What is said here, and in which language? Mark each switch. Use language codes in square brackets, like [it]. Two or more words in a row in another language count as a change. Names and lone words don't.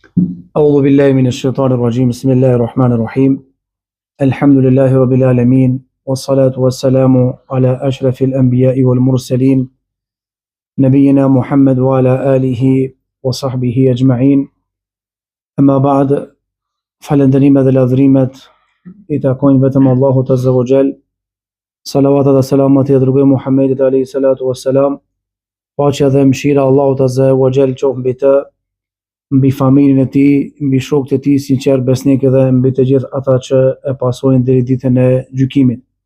[ar] أعوذ بالله من الشيطان الرجيم بسم الله الرحمن الرحيم الحمد لله رب العالمين والصلاة والسلام على أشرف الأنبياء والمرسلين نبينا محمد وعلى آله وصحبه أجمعين أما بعد [sq] falënderimet dhe lavdrimet I takojnë vetëm Allahut [ar] عز وجل. [sq] Salavatat dhe selamat I dërgoj Muhammedit [ar] عليه الصلاة والسلام. [sq] Paqja dhe mëshira Allahut [ar] عز وجل [sq] qoftë mbi të, mbi familjen e tij, mbi shokët e tij sinqert besnikë dhe mbi të gjithë ata që e pasojnë deri ditën e gjykimit.